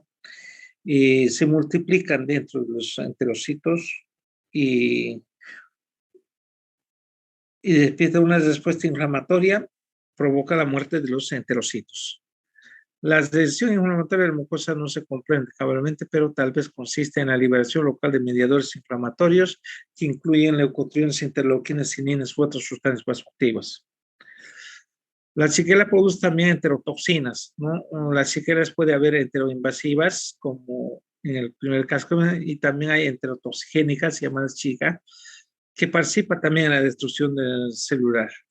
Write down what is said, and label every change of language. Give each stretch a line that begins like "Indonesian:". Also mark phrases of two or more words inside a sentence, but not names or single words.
Spanish: Y se multiplican dentro de los enterocitos y despierta una respuesta inflamatoria, provoca la muerte de los enterocitos. La lesión inflamatoria de la mucosa no se comprende cabalmente, pero tal vez consiste en la liberación local de mediadores inflamatorios que incluyen leucotrienes, interleuquinas, cininas u otras sustancias vasoactivas. La shigella produce también enterotoxinas, ¿no? Las shigелlas puede haber enteroinvasivas, como en el primer caso, y también hay enterotoxigénicas, llamadas Shiga, que participa también en la destrucción del celular.